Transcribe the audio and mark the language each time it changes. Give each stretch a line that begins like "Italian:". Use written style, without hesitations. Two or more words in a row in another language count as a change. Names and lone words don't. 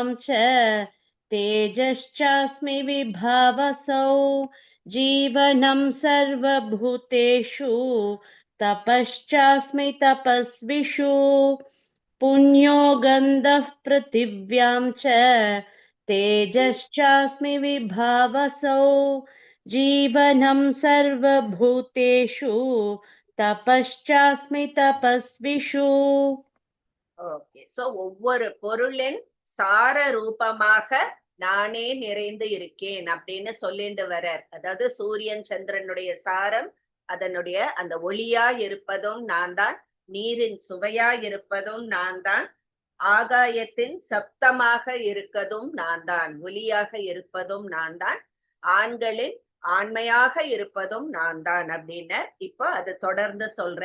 Sanskrit: च तेजश्चास्मि विभावसौ जीवनं सर्वभूतेषु तपश्चास्मि तपस्विषु पुण्यो गन्धः पृथिव्यां च तेजश्चास्मि विभावसौ जीवनं सर्वभूतेषु तपश्चास्मि तपस्विषु.
English: okay so
Tamil: ஒவ்வொரு பொருளின் சார ரூபமாக நானே நிறைந்து இருக்கேன் அப்படின்னு சொல்லிட்டு வர்றார். அதாவது சூரியன் சந்திரனுடைய சாரம், அதனுடைய அந்த ஒளியா இருப்பதும் நான் தான், நீரின் சுவையா இருப்பதும் நான் தான், ஆகாயத்தின் சப்தமாக இருக்கதும் நான் தான், ஒலியாக இருப்பதும் நான் தான், ஆண்களின் ஆண்மையாக இருப்பதும் நான் தான் அப்படின்னு இப்போ அது தொடர்ந்து சொல்ற.